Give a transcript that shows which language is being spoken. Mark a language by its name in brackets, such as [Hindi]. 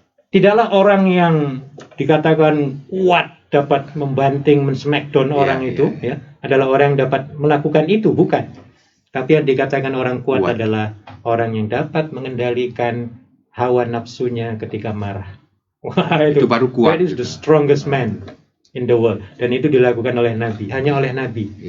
[Indonesian] Tidaklah orang yang dikatakan kuat dapat membanting, men-smackdown orang itu ya, adalah orang yang dapat melakukan itu, bukan. Tapi yang dikatakan orang kuat adalah orang yang dapat mengendalikan hawa nafsunya ketika marah. Wah, itu baru kuat. [English] That is the strongest man in the world. [Indonesian] Dan itu dilakukan oleh Nabi, hanya oleh Nabi.